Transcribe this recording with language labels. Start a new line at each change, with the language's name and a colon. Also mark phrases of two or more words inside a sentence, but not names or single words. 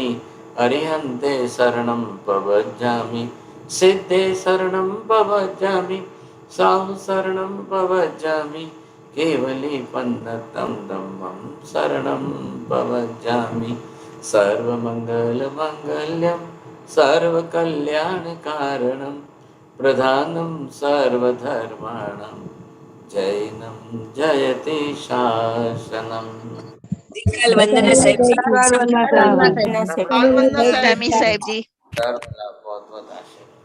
Prakrit languages: अरिहन्ते शरणं पवज्जामि सिद्धे शरणं पवज्जामि साहु शरणं पवज्जामि केवली पन्नतं धम्मं शरणं पवज्जामि
Sanskrit: सर्वमङ्गलमङ्गल्यं सर्वकल्याणकारणं प्रधानं सर्वधर्माणां जैनं जयति शासनम्
Hindi: वंदना साहेब जी
Gujarati: વંદના સાહેબ
Hindi: वंदना साहेब साहेब जी बहुत बहुत आशीर्वाद।